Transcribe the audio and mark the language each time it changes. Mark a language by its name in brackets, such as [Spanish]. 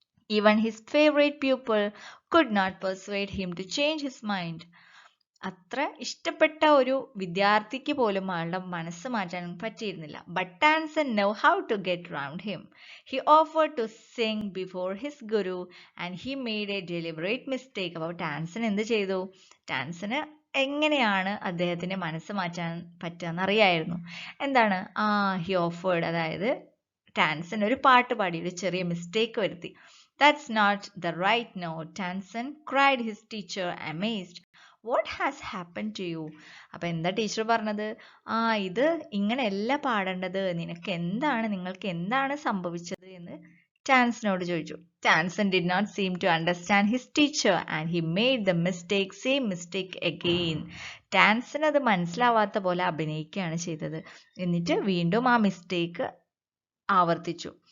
[English] Even his favorite pupil could not persuade him to change his mind. [Malayalam] അത്ര ഇഷ്ടപ്പെട്ട ഒരു വിദ്യാർത്ഥിക്ക് പോലും ആളുടെ മനസ്സ് മാറ്റാൻ പറ്റിയിരുന്നില്ല. [English] But Tansen knew how to get round him. He offered to sing before his guru and he made a deliberate mistake. [Malayalam] അപ്പോൾ ടാൻസൺ എന്ത് ചെയ്തു? ടാൻസന് എങ്ങനെയാണ് അദ്ദേഹത്തിന്റെ മനസ്സ് മാറ്റാൻ പറ്റുക അറിയായിരുന്നു. എന്താണ്? ഹി ഓഫേർഡ്, അതായത് ടാൻസൺ ഒരു പാട്ട് പാടി ഒരു ചെറിയ മിസ്റ്റേക്ക് വരുത്തി. [English] That's not the right note, Tansen, cried his teacher, amazed. What has happened to you? [Malayalam] അപ്പൊ എന്താ ടീച്ചർ പറഞ്ഞത്? ഇത് ഇങ്ങനെയല്ല പാടേണ്ടത്, നിങ്ങൾക്ക് എന്താണ് സംഭവിച്ചത് എന്ന് ടാൻസനോട് ചോദിച്ചു. [English] Tansen did not seem to understand his teacher and he made the same mistake again. [Malayalam] Tansen അത് മനസ്സിലാവാത്ത പോലെ അഭിനയിക്കുകയാണ് ചെയ്തത്. എന്നിട്ട് വീണ്ടും ആ മിസ്റ്റേക്ക് ആവർത്തിച്ചു.